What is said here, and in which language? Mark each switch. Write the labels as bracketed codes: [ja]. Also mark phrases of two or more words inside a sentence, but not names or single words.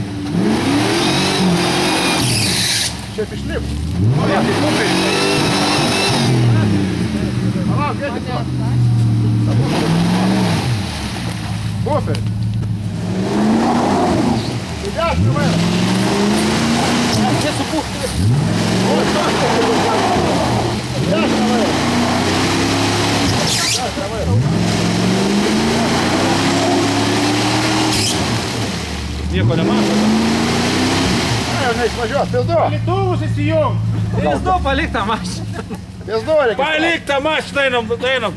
[lt] Šiaip išlip. [uk] Буфер. Ідеш до мене. Ідеш до мене. [lt] Nieko nemato. Jau neišvažiuos, pizdu. Lėktuvus įsijung. Pizdu, palik tą mašiną. Pizdu reikia. Palik tą mašiną, einam.